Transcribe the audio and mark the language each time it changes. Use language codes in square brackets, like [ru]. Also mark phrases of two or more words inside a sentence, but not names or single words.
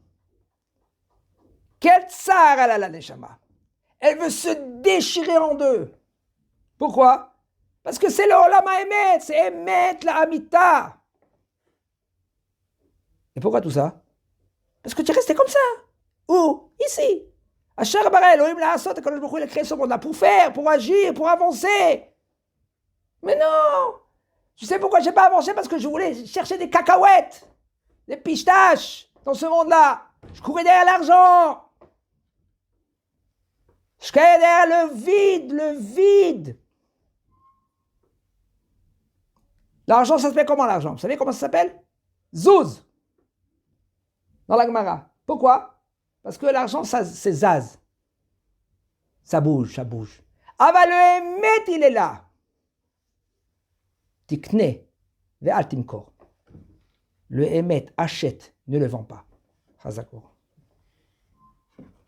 [fr] Quel tsar elle a la neshama? Elle veut se déchirer en deux. Pourquoi? Parce que c'est le [he] עולם האמת, c'est אמת לאמיתה. [fr] Et pourquoi tout ça? Parce que tu es resté comme ça. Où? Ici. [he] אשר ברא אלהים לעשות, [fr] quand il a créé ce monde-là pour faire, pour agir, pour avancer. Mais non! Tu sais pourquoi je n'ai pas avancé? Parce que je voulais chercher des cacahuètes, des pistaches dans ce monde-là. Je courais derrière l'argent. Je courais derrière le vide. L'argent, ça s'appelle comment l'argent? Vous savez comment ça s'appelle? Zouz. Dans la Gemara. Pourquoi? Parce que l'argent, ça, c'est zaz. Ça bouge. Ah bah le émet, il est là. [he] תקנה ואל תמכור. [fr] Le émet, achète, ne le vend pas. Chazakor.